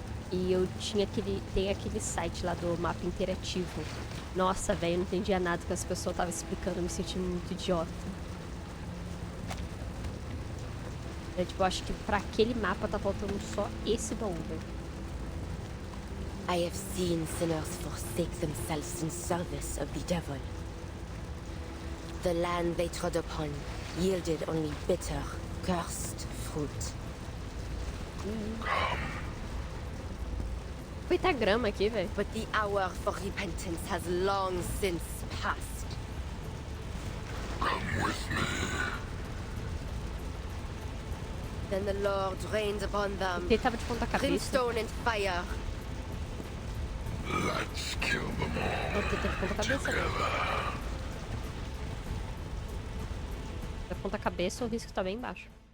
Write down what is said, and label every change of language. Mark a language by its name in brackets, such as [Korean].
[Portuguese] E eu tem aquele site lá do mapa interativo. Nossa, velho, eu não entendia nada que as pessoas estavam explicando, eu me senti muito idiota. Tipo, eu acho que pra aquele mapa tá faltando só esse baú, velho. [English] I have seen sinners forsake themselves in service of the devil. The land they trod upon yielded only bitter, cursed fruit. [Portuguese] Muita grama aqui, velho. [English] But the hour for repentance has long since passed. Come with me. Then the Lord rained upon them [Portuguese] Ele tava de ponta cabeça. [English] brimstone and fire. Let's kill them all [Portuguese] Ele tá de ponta cabeça, né? Da ponta cabeça o risco tá bem baixo.